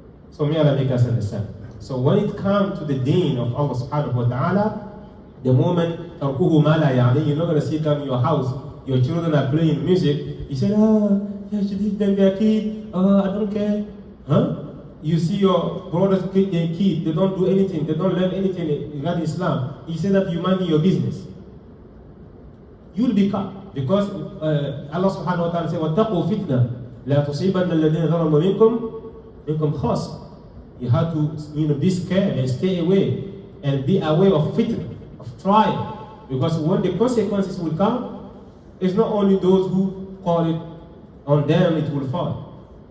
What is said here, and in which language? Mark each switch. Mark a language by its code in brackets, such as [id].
[en] So may Allah make us understand. So when it comes to the deen of Allah subhanahu wa ta'ala, the moment you're not going to sit down in your house, your children are playing music, you say, you should leave them their kid, I don't care. You see your brothers pick their kid, they don't do anything, they don't learn anything regarding Islam. You say that you mind your business. You will be caught. Because Allah subhanahu wa ta'ala said, [ar] وَاتَّقُوا فِتْنَةً لَا تُصِيبَنَّ الَّذِينَ ظَلَمُوا مِنْكُمْ خَاصَّةً. [en] You have to be scared and stay away and be aware of fitna, of trial. Because when the consequences will come, it's not only those who call it on them, it will fall.